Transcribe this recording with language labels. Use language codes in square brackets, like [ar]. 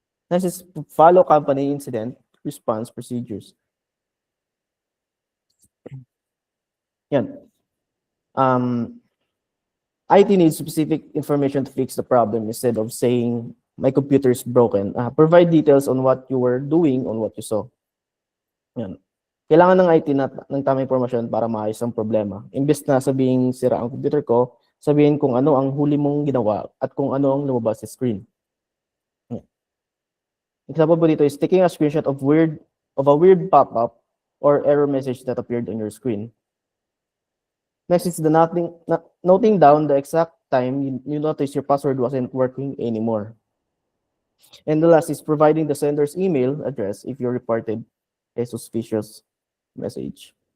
[en] Next is follow company incident response procedures. [tl] Yan. [en] IT needs specific information to fix the problem instead of saying, my computer is broken. Provide details on what you were doing, on what you saw. [tl] Yan. Kailangan ng IT ng tamang impormasyon para maayos ang problema. Imbes na sabihin sira ang computer ko, sabihin kung ano ang huli mong ginawa at kung ano ang lumabas sa screen. Yan. [en] Example po dito is taking a screenshot of a weird pop-up or error message that appeared on your screen. Next is the noting down the exact time you notice your password wasn't working anymore. And the last is providing the sender's email address if you reported a suspicious message.